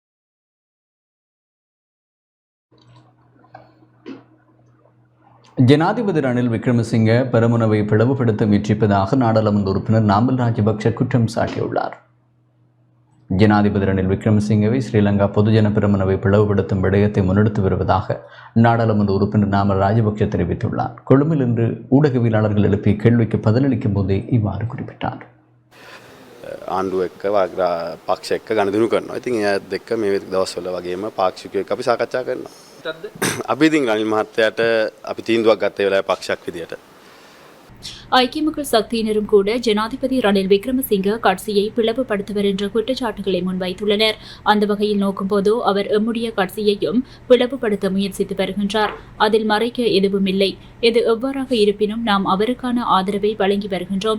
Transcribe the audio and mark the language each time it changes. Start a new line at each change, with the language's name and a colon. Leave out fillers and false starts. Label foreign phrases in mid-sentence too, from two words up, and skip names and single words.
Tamil: ஜனாதிபதி ரணில் விக்ரமசிங்க பெரமுனவை பிளவுபடுத்த முயற்சிப்பதாக நாடாளுமன்ற உறுப்பினர் நாமல் ராஜபக்ஷ குற்றம் சாட்டியுள்ளார். ஜனாதிபதி ரணில் விக்ரமசிங்கவை ஸ்ரீலங்கா பொதுஜன பெரமுனவை பிளவுபடுத்தும் விடயத்தை முன்னெடுத்து வருவதாக நாடாளுமன்ற உறுப்பினர் நாமல் ராஜபக்ஷ தெரிவித்துள்ளார். கொழும்பில் இன்று ஊடகவியலாளர்கள் எழுப்பிய கேள்விக்கு பதிலளிக்கும் போதே இவ்வாறு குறிப்பிட்டார்.
Sinhala: ආණ්ඩුව එක්ක පක්ෂ එක්ක ගනුදෙනු කරනවා. ඉතින් ඒත් එක්ක මේ දවස්වල වගේම පාක්ෂිකයෝ එක්ක අපි සාකච්ඡා කරනවා. අපි ඉතින් රනිල් මහත්තයාට අපි තීන්දුවක් ගත්ත වෙලාවේ පක්ෂයක් විදියට
Tamil: ஐக்கிய மக்கள் சக்தியினரும் கூட ஜனாதிபதி ரணில் விக்ரமசிங்க கட்சியை பிளவுபடுத்துவர் என்ற குற்றச்சாட்டுகளை முன்வைத்துள்ளனர். அந்த வகையில் நோக்கும்போது அவர் எம்முடைய கட்சியையும் பிளவுபடுத்த முயற்சித்து வருகின்றார். அதில் மறைக்க எதுவும் இல்லை. எது எவ்வாறாக இருப்பினும் நாம் அவருக்கான ஆதரவை வழங்கி வருகின்றோம்.